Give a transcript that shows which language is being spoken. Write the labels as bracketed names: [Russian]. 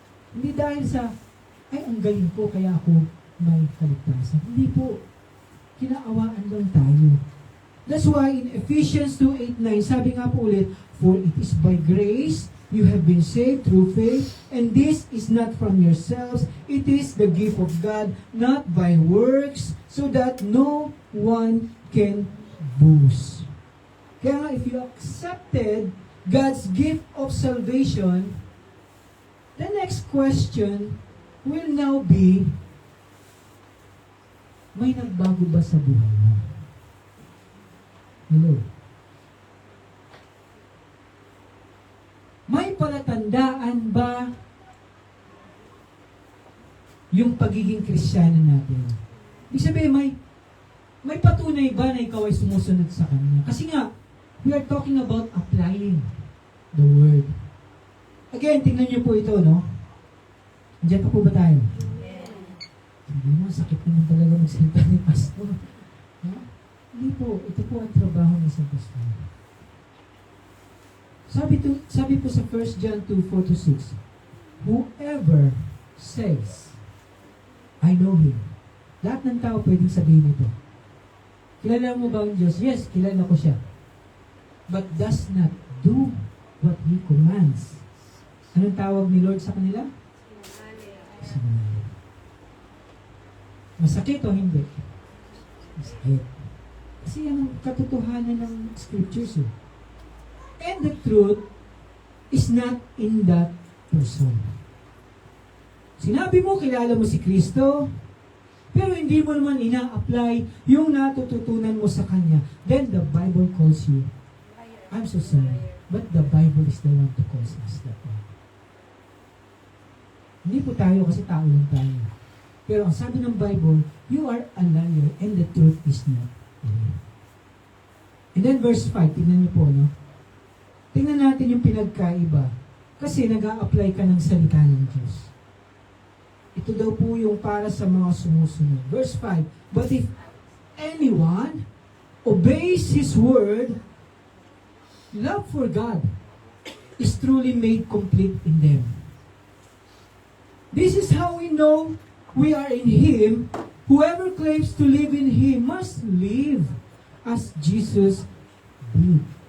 [Filipino] Hindi dahil sa, ay, ang galing ko, kaya ako may kaligtasan. Hindi po. Kinaawaan lang tayo. [English] That's why in Ephesians 2:8-9, [Filipino] sabi nga po ulit, [English] for it is by grace you have been saved through faith, and this is not from yourselves, it is the gift of God, not by works, so that no one can boast. [Filipino] Kaya nga, [English] if you accepted God's gift of salvation, the next question will now be, [Filipino] may nagbago ba sa buhay mo? [English] Hello? [Filipino] May palatandaan ba yung pagiging Kristiyano natin? Ibig sabihin, may patunay ba na ikaw ay sumusunod sa Kanya? Kasi nga, [English] we are talking about applying the Word. [Filipino] Again, tingnan niyo po ito, no? Diyan pa po ba tayo? Hindi mo, sakit naman talaga magsalita ni Pastor. Ha? Hindi po, ito po ang trabaho ng isang pastor. [English] Sabi po sa 1 John 2:4-6, whoever says, I know Him. [Filipino] Lahat ng tao pwedeng sabihin ito. Kilala mo ba ang Diyos? [English] Yes, [Filipino] kilala ko siya. [English] But does not do what He commands. [Filipino] Anong tawag ni Lord sa kanila? Sinungaling. Masakit o hindi? Masakit. Kasi yan ang katotohanan ng scriptures. [English] And the truth is not in that person. [Filipino] Sinabi mo, kilala mo si Kristo, pero hindi mo naman ina-apply yung natututunan mo sa Kanya. [English] Then the Bible calls you, I'm so sorry, but the Bible is the one to calls us that way. [Filipino] Hindi po tayo kasi tao lang tayo. Pero ang sabi ng Bible, [English] you are a liar and the truth is not in you. And then verse 5, [Filipino] tingnan niyo po, no? Tingnan natin yung pinagkaiba. Kasi nag-a-apply ka ng salita ng Diyos. Ito daw po yung para sa mga sumusunod. [English] Verse 5, but if anyone obeys His word, love for God is truly made complete in them. This is how we know we are in Him. Whoever claims to live in Him must live as Jesus did.